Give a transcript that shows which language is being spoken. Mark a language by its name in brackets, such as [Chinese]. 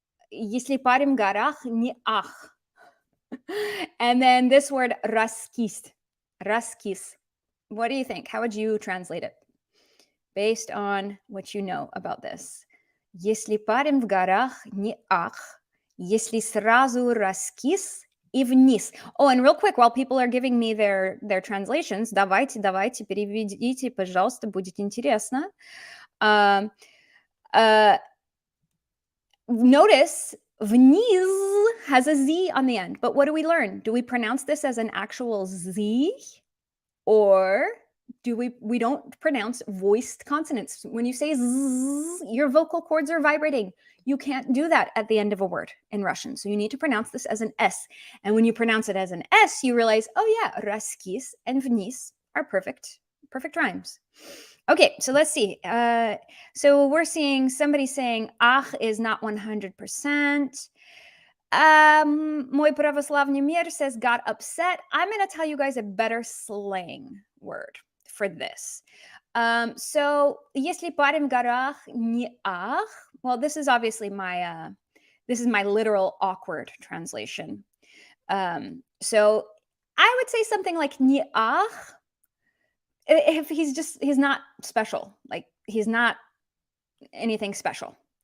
[Russian] Если парень в горах, не ах. [English] And then this word раскис. What do you think? How would you translate it? Based on what you know about this. [Russian] Если парень в горах, не ах. Если сразу раскис и вниз. [English] Oh, and real quick, while people are giving me their translations, [Russian] давайте, переведите, пожалуйста, будет интересно. [English] Notice вниз has a Z on the end, but what do we learn? Do we pronounce this as an actual Z? Or do we don't pronounce voiced consonants? When you say Z, your vocal cords are vibrating. You can't do that at the end of a word in Russian. So you need to pronounce this as an S. And when you pronounce it as an S, you realize, oh yeah, раскис and вниз are perfect rhymes. Okay, so let's see. So we're seeing somebody saying ах is not 100%. Мой православный мир says got upset. I'm going to tell you guys a better slang word for this. [Russian] So если парень в горах, не ах. [English] Well, this is obviously my literal awkward translation. So I would say something like не ах. If he's not special, like he's not anything special.